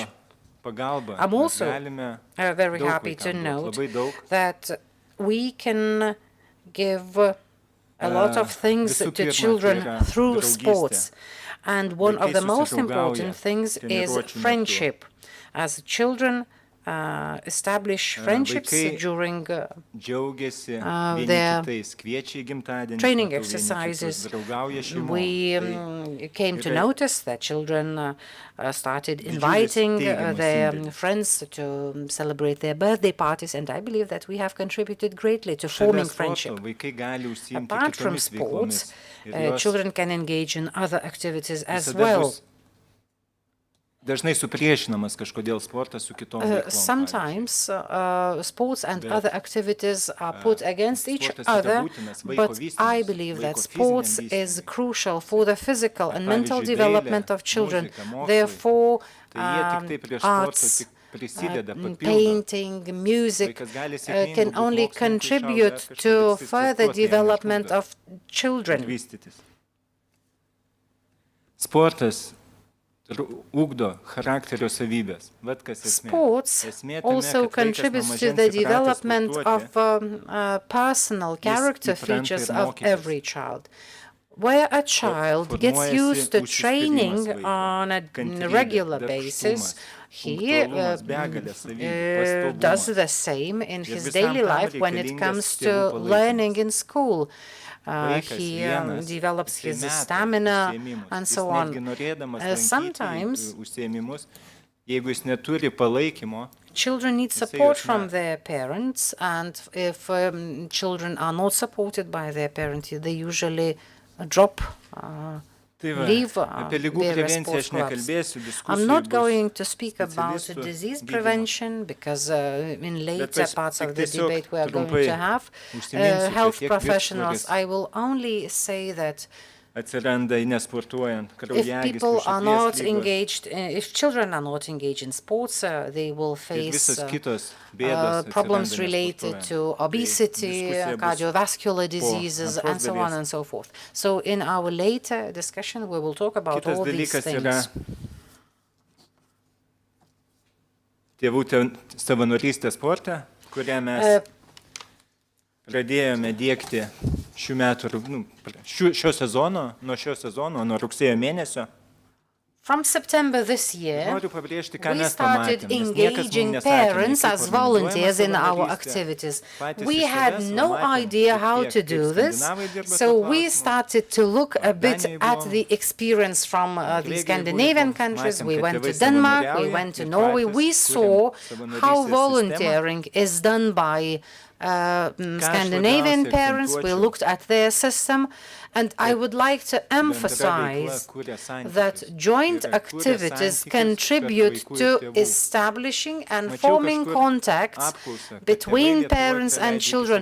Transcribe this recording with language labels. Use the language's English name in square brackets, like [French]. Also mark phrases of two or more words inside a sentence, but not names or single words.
[English] I'm also very happy to note that we can give a lot of things to children through sports. And one of the most [Lithuanian] susidraugauja [English] important things is [Lithuanian] treniruočių metu. [English] friendship. As children establish friendships [Lithuanian] Vaikai [English] during [Lithuanian] džiaugiasi vieni [English] their [Lithuanian] kitais, kviečia į gimtadienį, [English] training [Lithuanian] matau vieni [English] exercises. [Lithuanian] kitus, draugauja šeimom. [English] We came to [Lithuanian] yra [English] notice that children started [Lithuanian] didžiulis [English] inviting [Lithuanian] teigiamas [English] their [Lithuanian] indėlis. [English] friends to celebrate their birthday parties, and I believe that we have contributed greatly to [Lithuanian] Šalia [English] forming [Lithuanian] sporto [English] friendship. [Lithuanian] vaikai gali užsiimti [English] Apart from [Lithuanian] kitomis [English] sports, [Lithuanian] veiklomis. Ir [English] children can engage in other activities as [Lithuanian] visada [English] well. [Lithuanian] bus dažnai supriešinamas kažkodėl sportas su kitom veiklom. [English] Sometimes sports and [Lithuanian] Bet, [English] other activities are put against each [Lithuanian] sportas yra [English] other, [Lithuanian] būtinas vaiko [English] but [Lithuanian] vystymuisi, [English] I believe that [Lithuanian] vaiko [English] sports [Lithuanian] fiziniam [English] is [Lithuanian] vystymui. [English] crucial for the physical and mental [Lithuanian] Pavyzdžiui, [English] development [Lithuanian] dailė, [English] of children. [Lithuanian] muzika, mokslai, [English] Therefore, [Lithuanian] tai jie tik tai prie sporto [English] arts, [Lithuanian] tik prisideda, papildo. [English] painting, music [Lithuanian] Vaikas gali sėkmingu [English] can [Lithuanian] būt [English] only [Lithuanian] mokslininku, [English] contribute [Lithuanian] išauga, [English] to [Lithuanian] kažkokiais [English] further [Lithuanian] sportuotojai [English] development [Lithuanian] netrukdo [English] of children. [Lithuanian] vystytis. Sportas ugdo charakterio savybės. Vat kas esmė. [English] Sports [Lithuanian] Esmė tame, [English] also [Lithuanian] kad vaikas nuo [English] contributes to [Lithuanian] mažens [English] the [Lithuanian] įpratęs [English] development [Lithuanian] sportuoti, [English] of personal character [Lithuanian] įpranta [English] features [Lithuanian] ir [English] of [Lithuanian] mokytis. [English] every child. Where a child gets [Lithuanian] formuojasi [English] used to [Lithuanian] užsispyrimas [English] training [Lithuanian] vaiko, [English] on a [Lithuanian] kantrybė, [English] regular [Lithuanian] darbštumas, [English] basis, he [Lithuanian] punktualumas, begalė savybių, [English] does [Lithuanian] pastovumas. [English] the same in [Lithuanian] Ir [English] his [Lithuanian] visam [English] daily [Lithuanian] tam [English] life when it [Lithuanian] reikalingas [English] comes [Lithuanian] tėvų [English] to [Lithuanian] palaikymas. [English] learning in school. [Lithuanian] Vaikas [English] He [Lithuanian] vienas, [English] develops [Lithuanian] jisai [English] his [Lithuanian] meta [English] stamina [Lithuanian] užsiėmimus. [English] and [Lithuanian] Jis [English] so [Lithuanian] netgi [English] on. [Lithuanian] norėdamas lankyti [English] Sometimes [Lithuanian] užsiėmimus, jeigu jis neturi palaikymo, [English] children need [Lithuanian] jisai [English] support [Lithuanian] juos [English] from [Lithuanian] meta. [English] their parents, and if children are not supported by their parents, they usually drop, [Lithuanian] Tai va, [English] leave [Lithuanian] apie ligų [English] various [Lithuanian] prevenciją [English] sports [Lithuanian] aš [English] clubs. [Lithuanian] nekalbėsiu, [English] I'm [Lithuanian] diskusijų [English] not [Lithuanian] bus [English] going to speak about [Lithuanian] specialistų [English] disease [Lithuanian] gydymo. [English] prevention because in later [Lithuanian] aš [English] parts of [Lithuanian] tik [English] the [Lithuanian] tiesiog [English] debate we are going [Lithuanian] trumpai [English] to have [Lithuanian] užsiminsiu, kad [English] health [Lithuanian] tiek [English] professionals. [Lithuanian] viršsvoris [English] I will only say that [Lithuanian] atsiranda nesportuojant, [English] if people [Lithuanian] kraujagyslių, [English] are [Lithuanian] širdies [English] not [Lithuanian] lygos [English] engaged, if children are not engaged in sports, they will [Lithuanian] ir [English] face [Lithuanian] visos kitos bėdos [English] problems [Lithuanian] atsiranda [English] related [Lithuanian] nesportuojant. [English] to obesity, [Lithuanian] diskusija bus [English] cardiovascular diseases, [Lithuanian] antros [English] and so on [Lithuanian] dalies. [English] and so forth. So in our later discussion, we will talk about [Lithuanian] Kitas [English] all these [Lithuanian] dalykas yra [English] things. [Lithuanian] tėvų savanorystė sporte, kurią mes pradėjome dėkti šių metų, šio sezono, nuo rugsėjo mėnesio. [English] From September this year, [Lithuanian] Noriu pabrėžti, ką [English] we [Lithuanian] mes [English] started [Lithuanian] pamatėme, nes niekas mums [English] engaging [Lithuanian] nesakė, nei [English] parents [Lithuanian] kaip [English] as [Lithuanian] organizuojama [English] volunteers in our [Lithuanian] savanorystė. [English] activities. [Lithuanian] Patys [English] We [Lithuanian] iš [English] had [Lithuanian] savęs [English] no [Lithuanian] pamatėm, [English] idea how [Lithuanian] kaip [English] to do this, [Lithuanian] skandinavai dirba [English] so [Lithuanian] tuo [English] we [Lithuanian] klausimu. [English] started to look a bit [Lithuanian] Danijoj [English] at [Lithuanian] buvom, [English] the experience from the [Lithuanian] Norvegijoj [English] Scandinavian [Lithuanian] buvom, [English] countries. [Lithuanian] matėm, [English] We [Lithuanian] kad [English] went to [Lithuanian] tėvai [English] Denmark, we [Lithuanian] savanoriauja [English] went to [Lithuanian] ir [English] Norway. [Lithuanian] patys [English] We [Lithuanian] kuriam [English] saw how [Lithuanian] savanorystės [English] volunteering is done by Scandinavian [Lithuanian] labiausiai [English] parents. We [Lithuanian] akcentuočiau, [English] looked at their system, and I would like to emphasize that joint activities contribute to establishing and forming contacts between parents and children.